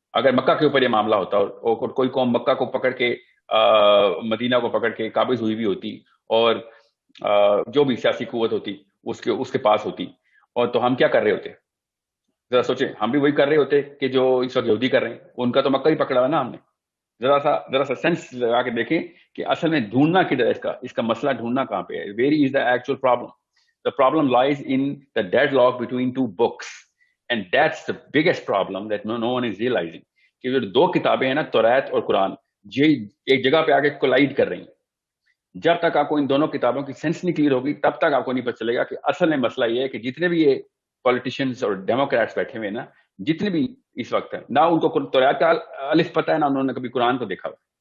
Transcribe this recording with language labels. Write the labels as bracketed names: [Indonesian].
[Urdu] اگر مکہ کے اوپر یہ معاملہ ہوتا اور کوئی قوم مکہ کو پکڑ کے مدینہ کو پکڑ کے قابض ہوئی بھی ہوتی اور جو بھی سیاسی قوت ہوتی اس کے پاس ہوتی, اور تو ہم کیا کر رہے ہوتے, ذرا سوچیں. ہم بھی وہی کر رہے ہوتے کہ جو اس وقت یہودی کر رہے ہیں, ان کا تو مکہ ہی پکڑا ہے نا ہم نے. ذرا سا سینس لگا کے دیکھیں کہ اصل میں ڈھونڈنا کدھر ہے, اس کا مسئلہ ڈھونڈنا کہاں پہ ہے. [English] Where is the actual problem. The problem lies in the deadlock between two books, and that's the biggest problem that no one is realizing. [Urdu] کہ جو 2 کتابیں ہیں نا, توریت اور قرآن, یہ ایک جگہ پہ آ کے کولائڈ کر رہی ہیں. جب تک آپ کو ان دونوں کتابوں کی سینس نہیں کلیئر ہوگی, تب تک آپ کو نہیں پتہ چلے گا کہ اصل میں مسئلہ یہ ہے کہ جتنے بھی یہ پولیٹیشینز اور ڈیموکریٹس بیٹھے ہوئے ہیں نا, جتنے بھی اس وقت ہیں, نہ ان کو توریت کا الف پتہ ہے, نہ انہوں نے کبھی قرآن کو دیکھا ہوا.